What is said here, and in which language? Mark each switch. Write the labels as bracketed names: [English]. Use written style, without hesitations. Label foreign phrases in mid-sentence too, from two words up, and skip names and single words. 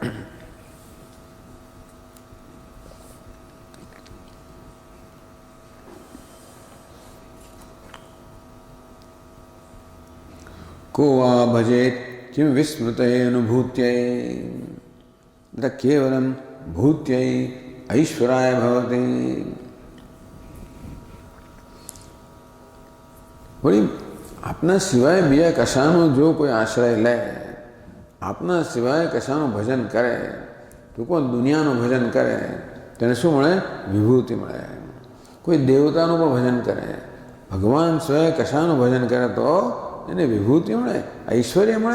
[Sanskrit] को वा भजेत किम विस्मृतये अनुभूत्यै केवलम भूत्यै ऐश्वर्याय भवति. [Gujarati] वही આપના સિવાય બીજા કશાનો જો કોઈ આશ્રય લે, આપના સિવાય કશાનું ભજન કરે, તો કોઈ દુનિયાનું ભજન કરે તેને શું મળે? વિભૂતિ મળે. કોઈ દેવતાનું પણ ભજન કરે, ભગવાન સિવાય કશાનું ભજન કરે તો એને વિભૂતિ મળે, ઐશ્વર્ય મળે.